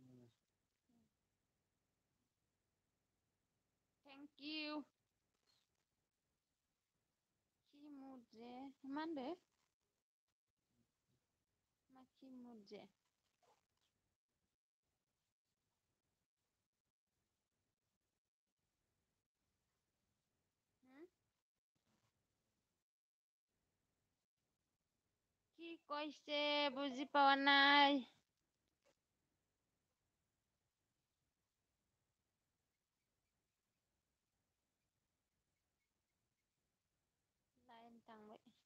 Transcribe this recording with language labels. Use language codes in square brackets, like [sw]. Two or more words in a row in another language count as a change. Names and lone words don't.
[en] thank you [brx] खिमुजे मा होनदो मा खिमुजे [as] কি কৈছে বুজি পোৱা নাই লাইন थांबाय